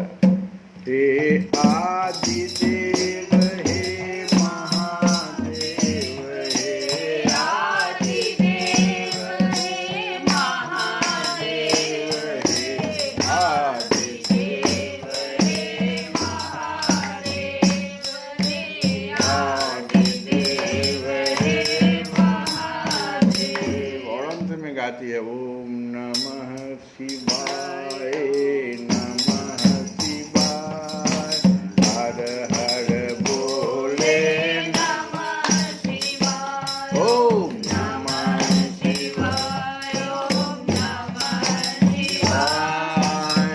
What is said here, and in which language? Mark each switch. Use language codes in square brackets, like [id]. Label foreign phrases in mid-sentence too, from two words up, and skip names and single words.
[hi] हे आदिदेव हे महादेव हे आदिदेव हे महादेव हे आदिदेव हे महादेव हे आदिदेव हे महादेव। और अंत में गाती है [sa] ओम नमः शिवाय नमः शिवाय हर हर बोले नमः शिवाय ओम नमः शिवाय ओम नमः शिवाय